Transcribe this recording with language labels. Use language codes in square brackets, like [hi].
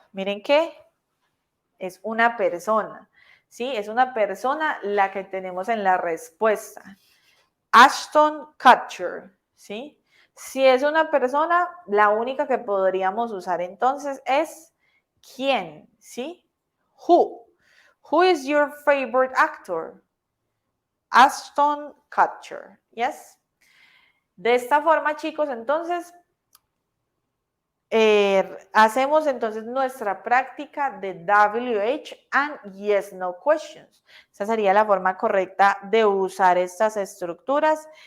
[es] Miren que es una persona, ¿sí? Es una persona la que tenemos en la respuesta. Ashton Kutcher, ¿sí? Si es una persona, la única que podríamos usar entonces es ¿quién? ¿Sí? Who. [en] Who is your favorite actor? Ashton Kutcher. Yes. [es] De esta forma, chicos, entonces hacemos entonces nuestra práctica de WH and yes, no questions. Esa sería la forma correcta de usar estas estructuras.